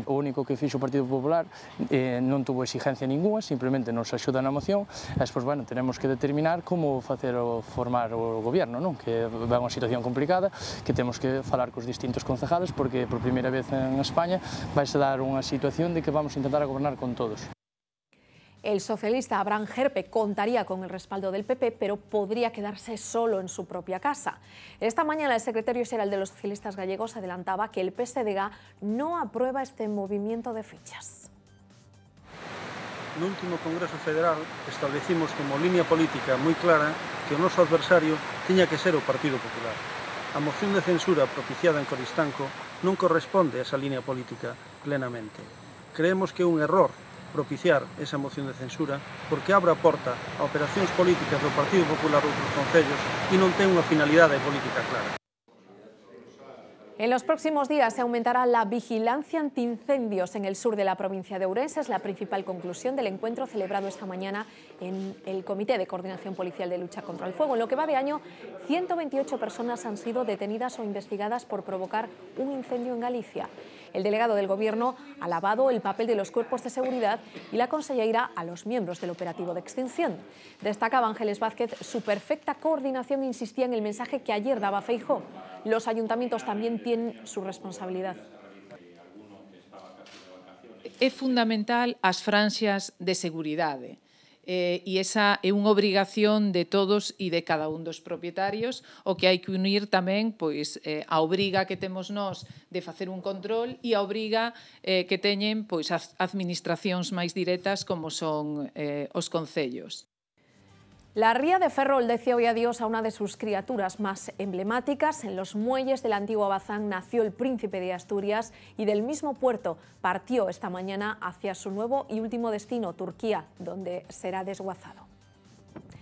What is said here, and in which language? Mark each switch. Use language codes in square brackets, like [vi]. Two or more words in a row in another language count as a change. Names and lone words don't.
[gl] O único que fixo o Partido Popular non tuvo exigencia ninguna, simplemente nos axuda na moción, e despois, bueno, [es] tenemos que determinar [gl] como formar o goberno, non? Que é unha situación complicada, que temos que falar cos distintos concejales, porque por primeira vez en España vaise dar unha situación de que [es] vamos a intentar gobernar con todos. El socialista Abraham Gerpe contaría con el respaldo del PP, pero podría quedarse solo en su propia casa. Esta mañana el secretario general de los socialistas gallegos adelantaba que el PSDG no aprueba este movimiento de fichas. [gl] No último Congreso Federal establecimos como línea política moi clara que o noso adversario tiña que ser o Partido Popular. A moción de censura propiciada en Coristanco non corresponde a esa línea política plenamente. Creemos que é un error propiciar esa moción de censura porque abre a porta a operacións políticas do Partido Popular ou dos concellos e non ten unha finalidade política clara. [es] En los próximos días se aumentará la vigilancia antiincendios en el sur de la provincia de Ourense. Es la principal conclusión del encuentro celebrado esta mañana en el Comité de Coordinación Policial de Lucha contra el Fuego. En lo que va de año, 128 personas han sido detenidas o investigadas por provocar un incendio en Galicia. El delegado del Gobierno ha alabado el papel de los cuerpos de seguridad y la conselleira a los miembros del operativo de extinción. Destacaba Ángeles Vázquez su perfecta coordinación e insistía en el mensaje que ayer daba Feijóo. Los ayuntamientos también tienen su responsabilidad. [gl] É fundamental as franxas de seguridade. E esa é unha obrigación de todos e de cada un dos propietarios, o que hai que unir tamén a obriga que temos nós de facer un control e a obriga que teñen as administracións máis directas como son os concellos. [es] La ría de Ferrol decía hoy adiós a una de sus criaturas más emblemáticas. En los muelles del antiguo Bazán nació el príncipe de Asturias y del mismo puerto partió esta mañana hacia su nuevo y último destino, Turquía, donde será desguazado.